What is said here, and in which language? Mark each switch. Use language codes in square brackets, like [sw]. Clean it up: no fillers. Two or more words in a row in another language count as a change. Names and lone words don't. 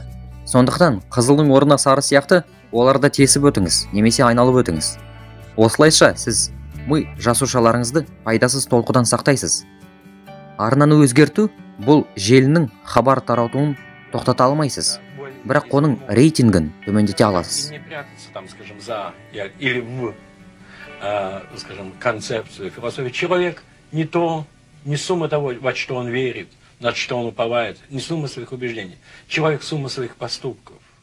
[kk] Сондықтан қызылдың орнына сары сияқты оларды тесіп өтіңіз немесе айналып өтіңіз. Осылайша сіз ми жасушаларыңызды пайдасыз толқудан сақтайсыз. Арнаны өзгерту бұл желінің хабар таратуын тоқтата алмайсыз, бірақ оның рейтингін төмендете аласыз. [ru] Не прятаться там, скажем, за или в, скажем, концепцию философии. Человек не то, не сумма того, во что он верит, на что он уповает, не сумма своих убеждений. Человек сумма своих поступков.